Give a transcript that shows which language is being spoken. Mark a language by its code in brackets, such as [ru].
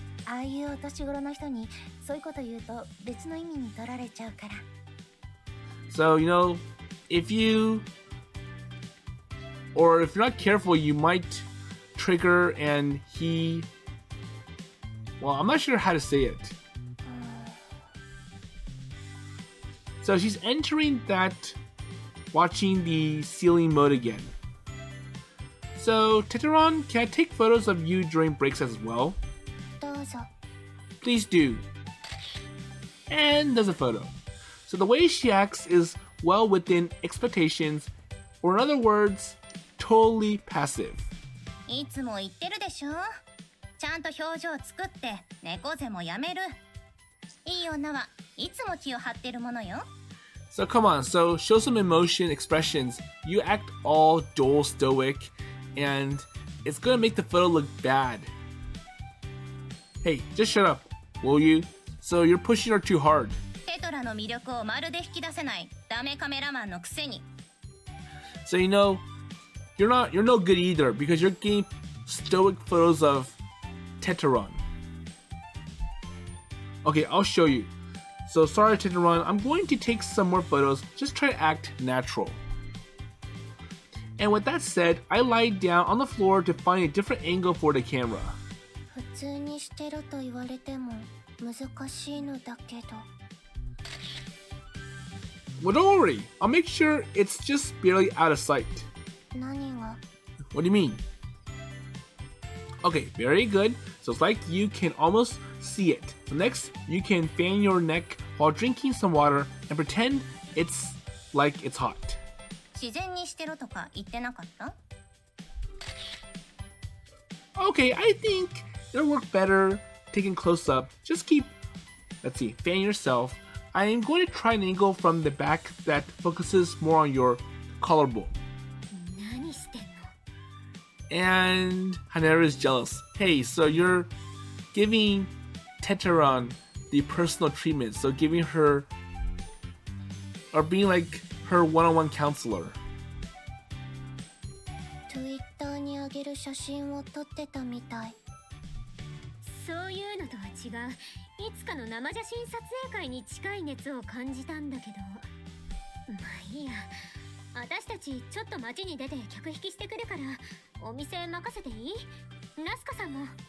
[ja] ああいうお年頃の人にそういうこと言うと別の意味に取られちゃうから [en] So, if you're not careful, you might trigger and well, I'm not sure how to say it. So she's entering that, watching the ceiling mode again. So, Teteron, can I take photos of you during breaks as well? [ja] どうぞ [en] Please do. And there's a photo. So the way she acts is well within expectations, or in other words, totally passive. [ja] いつも言ってるでしょちゃんと表情作って猫背もやめるいい女はいつも気を張ってるものよ [en] So come on, so show some emotion, expressions. You act all dull, stoic, and it's gonna make the photo look bad. Hey, just shut up, will you? So you're pushing her too hard. [ja] テトラの魅力をまるで引き出せないダメカメラマンのくせに [en] So you're no good either because you're getting stoic photos of Teteron. Okay, I'll show you. So sorry Teteron, I'm going to take some more photos. Just try to act natural. And with that said, I lie down on the floor to find a different angle for the camera. [ja] 普通にしてると言われても難しいのだけど [en] Well, don't worry. I'll make sure it's just barely out of sight. [ja] 何が [en] What do you mean? Okay, very good. So it's like you can almost see it. So next, you can fan your neck while drinking some water and pretend it's like it's hot. [ja] 自然にしてろとか言ってなかった [en] Okay, I think it'll work better taking close up. Just keep, fan yourself. I am going to try an angle from the back that focuses more on your collarbone. [ja] 何してんの？ [en] And Haneru is jealous. Hey, so you're giving Teteron the personal treatment, so giving her or being like her one-on-one counselor. [ja] Twitter に上げる写真を撮ってたみたい。そういうのとは違う。いつかの生写真撮影会に近い熱を感じたんだけど。まあいいや。私たちちょっと街に出て客引きしてくるからお店任せていい？ラスカさんも。